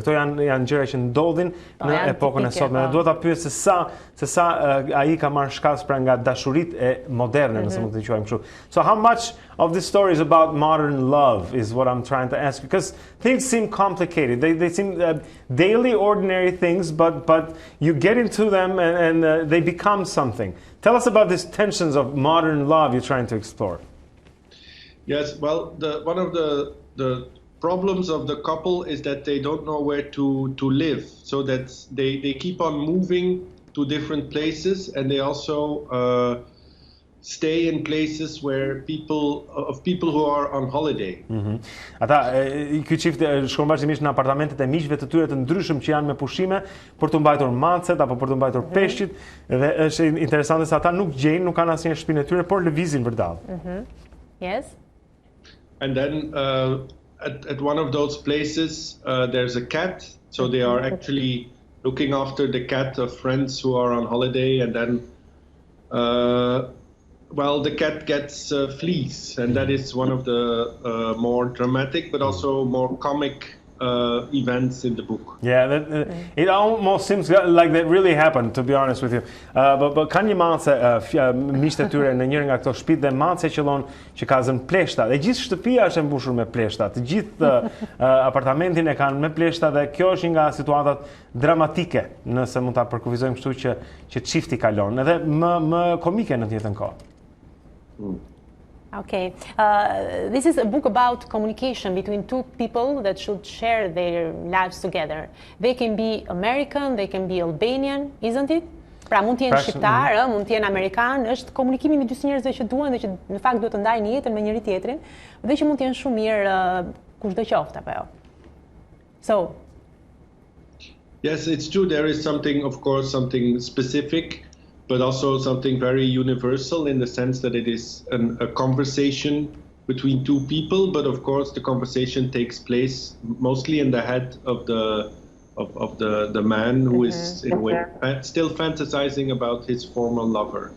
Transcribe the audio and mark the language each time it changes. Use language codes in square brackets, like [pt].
[sq] Këto janë gjëra që ndodhin në epokën e sotme. Dhe duhet ta pyes se sa ai ka marrë shkas pra nga dashuritë e moderne, nëse mund të quajmë kështu. [en] So how much of this story is about modern love is what I'm trying to ask, because things seem complicated. They seem daily, ordinary things, but you get into them and they become something. Tell us about these tensions of modern love you're trying to explore. Yes, well, one of the problems of the couple is that they don't know where to live, so that they keep on moving to different places, and they also stay in places where people who are on holiday. [sq] Ata ky çift shkon vazhdimisht në apartamentet e miqve të tyre të ndryshëm që janë me pushime për të mbajtur macet apo për të mbajtur peshqit, dhe është interesante se ata nuk gjejnë, nuk kanë asnjë shtëpinë e tyre, por lëvizin vërdall. [en] Yes. And then at one of those places there's a cat, so they are actually looking after the cat of friends who are on holiday, and then well, the cat gets fleas, and that is one of the more dramatic but also more comic events in the book. Yeah, it almost seems like that really happened, to be honest with you. But [sq] ka një mace miqtë e tyre në njërin nga këto shtëpi dhe mace qëllon që ka zënë pleshta. Dhe gjithë shtëpia është e mbushur me pleshta. Të gjithë apartamentin e kanë me pleshta, dhe kjo është një nga situatat dramatike, nëse mund ta përkufizojmë kështu, që çifti kalon, edhe më komike në të njëjtën kohë. [en] Okay. This is a book about communication between two people that should share their lives together. They can be American, they can be Albanian, isn't it? [sq] Pra mund të jenë shqiptar, mund të jenë amerikan, është komunikimi me dy njerëzve që duan dhe që në fakt duhet të ndajnë jetën me njëri tjetrin, dhe që mund të jenë shumë mirë kushdo qoftë apo jo. [en] So, yes, it's true. There is something, of course, something specific, but also something very universal in the sense that it is a conversation between two people, but of course the conversation takes place mostly in the head of the man who is in a way still fantasizing about his former lover.